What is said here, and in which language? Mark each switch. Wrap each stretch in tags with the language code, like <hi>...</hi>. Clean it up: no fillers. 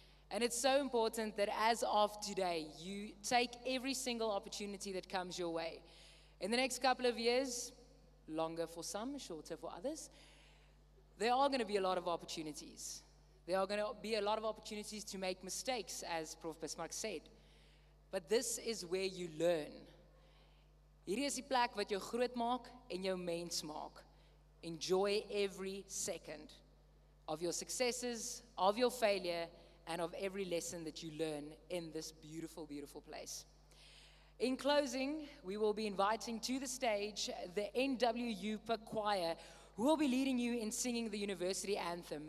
<en>And it's so important that as of today, you take every single opportunity that comes your way. In the next couple of years, longer for some, shorter for others, there are going to be a lot of opportunities. There are going to be a lot of opportunities to make mistakes, as Prof. Bismarck said. But this is where you learn.</en> <af>Hierdie is die plek wat jou groot maak en jou mens maak.</af> <en>Enjoy every second of your successes, of your failure, and of every lesson that you learn in this beautiful, beautiful place. In closing, we will be inviting to the stage the NWU-pukke choir, who will be leading you in singing the university anthem.</en>